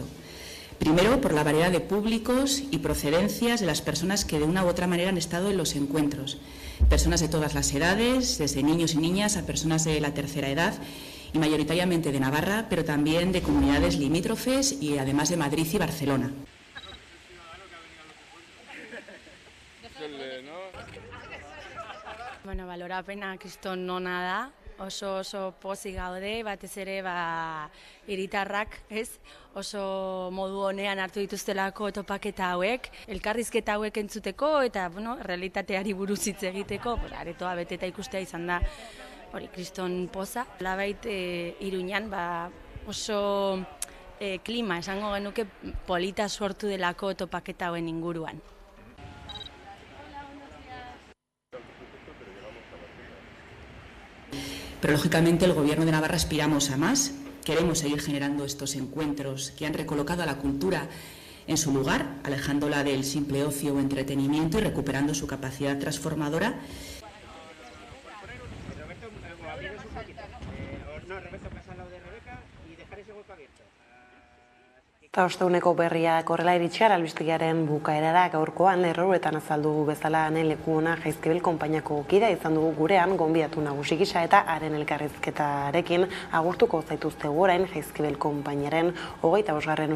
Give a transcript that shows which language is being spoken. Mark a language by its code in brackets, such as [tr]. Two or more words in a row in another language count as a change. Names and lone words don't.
[es] Primero, por la variedad de públicos y procedencias de las personas que de una u otra manera han estado en los encuentros. Personas de todas las edades, desde niños y niñas a personas de la tercera edad y mayoritariamente de Navarra, pero también de comunidades limítrofes y además de Madrid y Barcelona. [eu] Bueno, valorapena kriston ona da. Oso pozik gaude, batez ere hiritarrak, oso modu honean hartu dituztelako topaketa hauek, elkarrizketa hauek entzuteko eta realitateari buruz hitz egiteko, aretoa beteta ikustea izan da hori kriston poza. Labait Iruñan oso klima esango genuke polita sortu delako topaketa hauen inguruan. [es] Pero lógicamente el Gobierno de Navarra aspiramos a más. Queremos seguir generando estos encuentros que han recolocado a la cultura en su lugar, alejándola del simple ocio o entretenimiento y recuperando su capacidad transformadora. [eu] Eta osteguneko berriak horrela iritxear albistegiaren bukaerara gaurkoan lerroetan azaldu bezala leku ona Jaizkibel konpainiako kidea izan dugu gurean gonbidatu nagusi gisa eta haren elkarrizketarekin agurtuko zaituzte orain Jaizkibel konpainiaren 25.